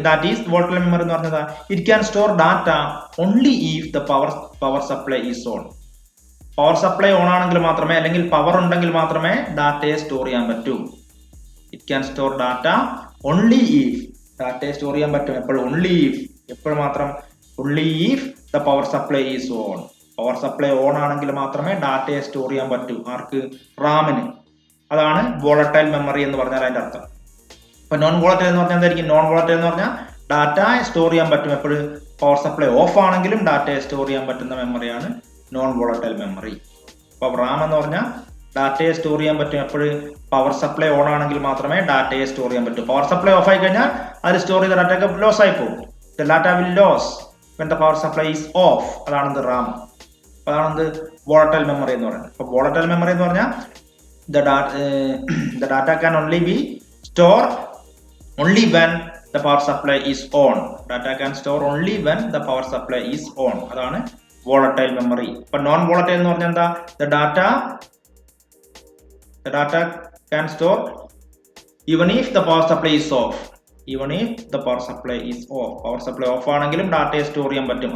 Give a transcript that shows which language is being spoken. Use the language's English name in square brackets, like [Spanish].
[English] That is volatile memory [Malayalam] എന്ന് പറഞ്ഞാൽ [English] it can store data only if the power supply is on. [Malayalam] Power supply on ആണെങ്കിൽ മാത്രമേ, അല്ലെങ്കിൽ power ഉണ്ടെങ്കിൽ മാത്രമേ ഡാറ്റയെ സ്റ്റോർ ചെയ്യാൻ പറ്റൂ. [English] It can store data only if. [Malayalam] ഡാറ്റയെ സ്റ്റോർ ചെയ്യാൻ പറ്റും എപ്പോഴും? എപ്പോഴും മാത്രം? [English] Only if the power supply is on. [Malayalam] Power supply on ആണെങ്കിൽ മാത്രമേ ഡാറ്റയെ സ്റ്റോർ ചെയ്യാൻ പറ്റൂ. ആർക്ക്? റാമിന്. അതാണ് വോളറ്റൈൽ മെമ്മറി എന്ന് പറഞ്ഞാൽ അതിന്റെ അർത്ഥം. ഇപ്പൊ നോൺ വോളറ്റൈൽ എന്ന് പറഞ്ഞാൽ എന്തായിരിക്കും? നോൺ വോളറ്റൈൽ എന്ന് പറഞ്ഞാൽ ഡാറ്റ സ്റ്റോർ ചെയ്യാൻ പറ്റും എപ്പോഴും? പവർ സപ്ലൈ ഓഫ് ആണെങ്കിലും ഡാറ്റയെ സ്റ്റോർ ചെയ്യാൻ പറ്റുന്ന മെമ്മറിയാണ് നോൺ വോളറ്റൈൽ മെമ്മറി. അപ്പൊ റാം എന്ന് പറഞ്ഞാൽ ഡാറ്റയെ സ്റ്റോർ ചെയ്യാൻ പറ്റും എപ്പോഴും? പവർ സപ്ലൈ ഓൺ ആണെങ്കിൽ മാത്രമേ ഡാറ്റയെ സ്റ്റോർ ചെയ്യാൻ പറ്റൂ. പവർ സപ്ലൈ ഓഫ് ആയി കഴിഞ്ഞാൽ അതിൽ സ്റ്റോർ ചെയ്ത ഡാറ്റ ഒക്കെ ലോസ് ആയി പോകും. [English] The data will loss when the power supply is off. [Malayalam] അതാണ് റാം. അതാണ് വോളറ്റൈൽ മെമ്മറി എന്ന് പറയുന്നത്. അപ്പൊ വോളറ്റൈൽ മെമ്മറി എന്ന് പറഞ്ഞാൽ [English] the data can only be stored only when the power supply is on. Data can store only when the power supply is on. [Malayalam] അതാണ് [English] volatile memory. [Malayalam] ഇപ്പൊ non volatile എന്ന് പറഞ്ഞാൽ എന്താ? [English] The data can store even if the power supply is off. [Malayalam] Power supply off ആണെങ്കിലും ഡാറ്റയെ store ചെയ്യാൻ പറ്റും.